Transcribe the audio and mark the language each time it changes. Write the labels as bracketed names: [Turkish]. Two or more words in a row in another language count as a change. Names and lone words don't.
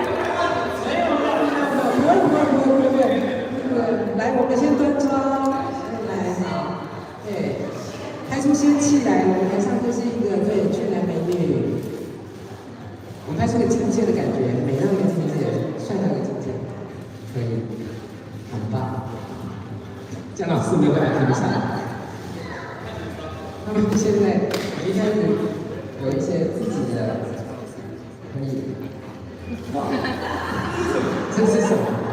[Chinese] 來，我們先端莊，來，好，對，開出仙氣來，我們台上就是一個对俊男美女，我們拍出個境界的感覺，美到一個境界，帥到一個境界，可以，很棒。江老師沒有辦法跟不上，他們現在已經開始有一些自己的，可以，哇，這是什麼？